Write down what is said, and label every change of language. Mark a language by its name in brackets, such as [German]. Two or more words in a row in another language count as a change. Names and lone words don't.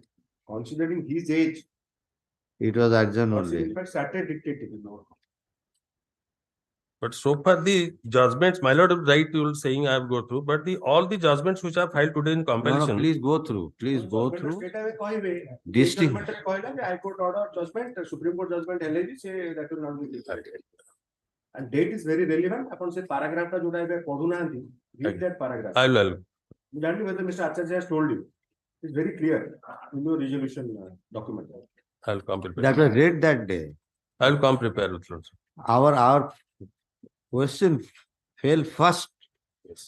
[English] Considering his age, It was adjourned Lordship only. in fact started dictating. But so far the judgments, my lord, right, you will saying I have go through, but all the judgments which I have filed today in No, compilation. please go through. Please go through. Straight away କହିବେ Distinct. judgment [Odia] ରେ କହିଲା ଯେ [English] High Court order judgment, Supreme Court judgment [Odia] ହେଲେ ବି ସେ [English] that will not be decided. And date is very relevant. [Odia] ଆପଣ ସେ paragraph ଟା ଯୋଉଟା ଏବେ ପଢୁନାହାନ୍ତି, [English] read that paragraph. I will. You don't know whether Mr. Acharya has told you. It's very clear in your resolution document. I will come prepare. That was read that day. I will come prepare with Lordship. Our question fell first Yes.